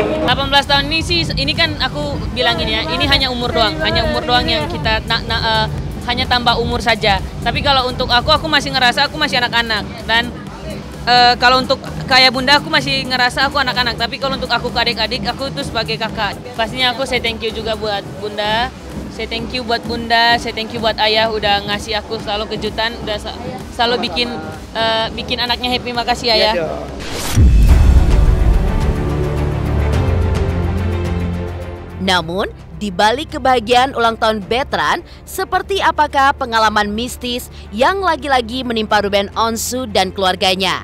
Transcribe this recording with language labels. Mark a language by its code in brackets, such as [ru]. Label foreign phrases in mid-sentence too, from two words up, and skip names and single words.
[id] 18 tahun ini sih, ini kan aku bilangin ya, ini hanya umur doang yang kita hanya tambah umur saja. Tapi kalau untuk aku masih ngerasa aku masih anak-anak dan kalau untuk kayak bunda aku masih ngerasa aku anak-anak. Tapi kalau untuk aku ke adik-adik, aku itu sebagai kakak. Pastinya aku [en] say thank you [id] juga buat bunda. [en] Say thank you [id] buat bunda, [en] say thank you [id] buat ayah udah ngasih aku selalu kejutan, udah selalu bikin anaknya happy. Makasih ayah. Namun, di balik kebahagiaan ulang tahun veteran, seperti apakah pengalaman mistis yang lagi-lagi menimpa Ruben Onsu dan keluarganya?